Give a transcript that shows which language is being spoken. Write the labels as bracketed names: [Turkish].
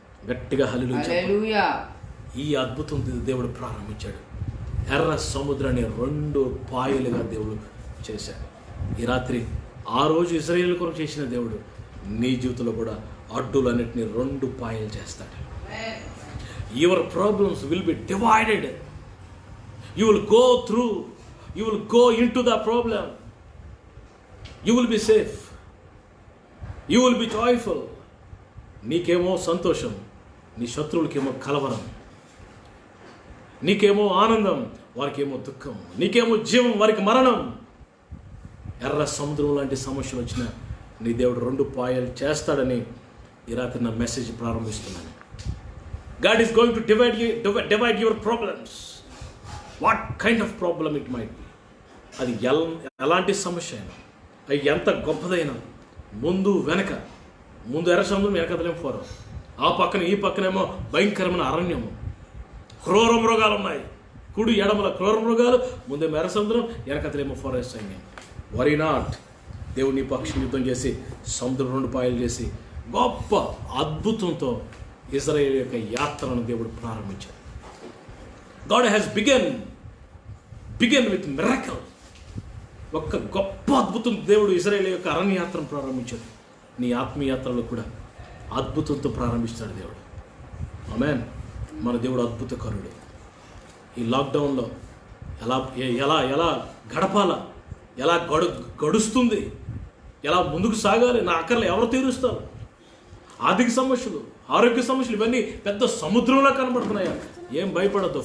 [Telugu] గట్టిగా హల్లెలూయా. ఈ అద్భుతం దేవుడు ప్రారంభించాడు. ఎర్ర సముద్రాన్ని 2 పాయలుగా దేవుడు చేశాడు. ఈ రాత్రి ఆ రోజు ఇశ్రాయేలు కొరకు చేసిన దేవుడు నీ జీవితంలో కూడా అడ్డులన్నిటిని 2 పాయలు చేస్తాడు. [English] Your problems will be divided. You will go through, you will go into the problem. You will be safe. You will be joyful. [Telugu] నీకేమో సంతోషం, నీ శత్రువులకేమో కలవరం. నీకేమో ఆనందం, వారికేమో దుఃఖం. నీకేమో జీవం, వారికి మరణం. ఎర్ర సముద్రం లాంటి సమస్యలు వచ్చిన నీ దేవుడు 2 పాయలు చేస్తాడని ఈ రాత్రి నా message ప్రారంభిస్తున్నాను. [English] God is going to divide your problems. What kind of problem it might be. [Telugu] అది ఎలాంటి సమస్య అయినా, అది ఎంత గొప్పదైనా, ముందు ఎర్ర సముద్రం, వెనకదలేం ఫరో, ఆ పక్కన ఈ పక్కనేమో భయంకరమైన అరణ్యము, క్రూర మృగాలు ఉన్నాయి. కుడి ఎడమల క్రూర మృగాలు, ముందేమో ఎర్ర సముద్రం, వెనకదలేమో ఫరో సైన్యం. [English] Worry not. [Telugu] దేవుడు నీ పక్షం యుద్ధం చేసి సముద్రం 2 పాయలు చేసి గొప్ప అద్భుతంతో ఇశ్రాయేలు యొక్క యాత్రను దేవుడు ప్రారంభించాడు. [English] God has begun with miracle. [Telugu] ఒక్క గొప్ప అద్భుతం దేవుడు ఇశ్రాయేలు యొక్క అరణ్యయాత్రను ప్రారంభించాడు. నీ ఆత్మీయాత్రలో కూడా అద్భుతంతో ప్రారంభిస్తాడు దేవుడు. ఆమేన్. మన దేవుడు అద్భుతకరుడు. ఈ లాక్డౌన్లో ఎలా గడపాలా, ఎలా గడుస్తుంది, ఎలా ముందుకు సాగాలి, నా అక్కర్లు ఎవరు తీరుస్తారు, ఆర్థిక సమస్యలు, ఆరోగ్య సమస్యలు, ఇవన్నీ పెద్ద సముద్రంలో కనబడుతున్నాయా? ఏం భయపడద్దు.